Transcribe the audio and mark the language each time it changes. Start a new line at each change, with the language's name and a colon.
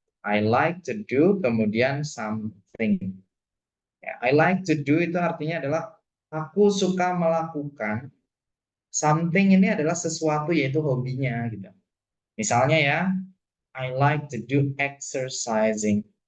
English: I like to do kemudian something.
Indonesian: Ya,
English: I like to do
Indonesian: itu artinya adalah aku suka melakukan. Something ini adalah sesuatu, yaitu hobinya gitu. Misalnya ya,
English: I like to do exercising.